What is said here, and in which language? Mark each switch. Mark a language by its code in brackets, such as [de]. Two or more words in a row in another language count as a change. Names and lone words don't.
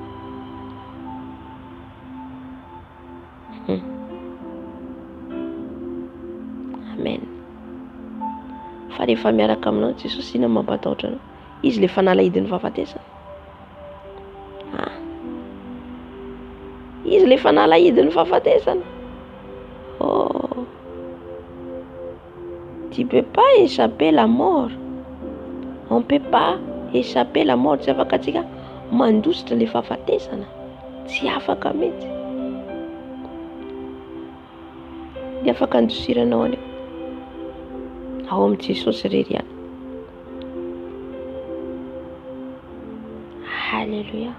[mg] Amen. Fa rehefa miaraka aminao Jesosy ina mampatahotra anao. Izy le fanalahidin'ny fahafatesana. Izy le fanalahidin'ny fahafatesana. Oh. [fr] Tu peux pas échapper la mort. On peut pas échapper la mort. [mg] Tsy afaka tsika mandositra le fahafatesana. Tsy afaka mety. Tsy afaka andosiranao anio. Ao amin'ny Jesosy irery ihany. Halleluja.